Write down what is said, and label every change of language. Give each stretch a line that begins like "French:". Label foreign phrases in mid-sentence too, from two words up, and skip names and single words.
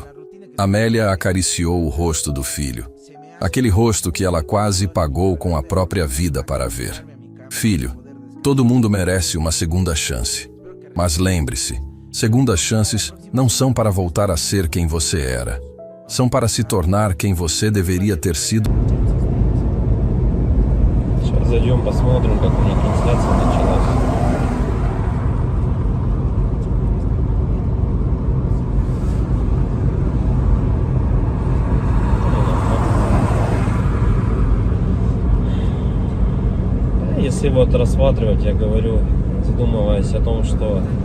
Portuguese: Amélia acariciou o rosto do filho. Aquele rosto que ela quase pagou com a própria vida para ver. Filho, todo mundo merece uma segunda chance. Mas lembre-se, segundas chances não são para voltar a ser quem você era. São para se tornar quem você deveria ter sido.
Russian: Сейчас зайдем, посмотрим, как у них трансляция началась. Если вот рассматривать, я говорю, задумываясь о том, что